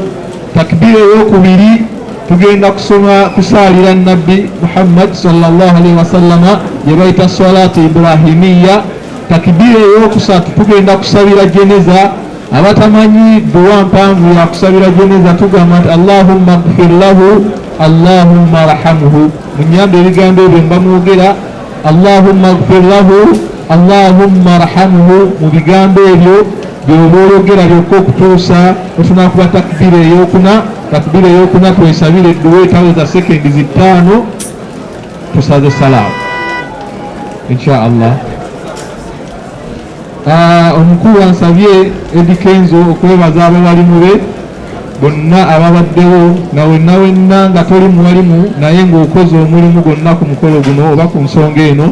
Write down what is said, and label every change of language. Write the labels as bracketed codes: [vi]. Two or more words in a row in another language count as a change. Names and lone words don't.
[lg] Takbiira ey'okubiri tugenda kusaalira nabbi Muhammad [ar] صلى الله عليه وسلم [lg] gye bayita [ar] الصلاة الإبراهيمية. [lg] Takbiira ey'okusatu tugenda kusabira jeneza. Abatamanyi duwa mpanvu ya kusabira jeneza tugamba nti [ar] اللهم اغفر له اللهم ارحمه. [lg] Munyambe ebigambo ebyo mbamwogera [ar] اللهم اغفر له اللهم ارحمه. [lg] Mu bigambo ebyo by'oba oyogera byokka okutuusa otunakuba takbiira ey'okuna. Takbiira ey'okuna twesabire edduwa etaweza sekendi 5 tusaze salaamu [ar] إن شاء الله. [lg] Omukulu ansabye Eddie Kenzo okwebaza abawalimu be bonna ababaddewo na wenna nga toli muwalimu naye ng'okoze omulimu gwonna ku mukolo guno oba ku nsonga eno.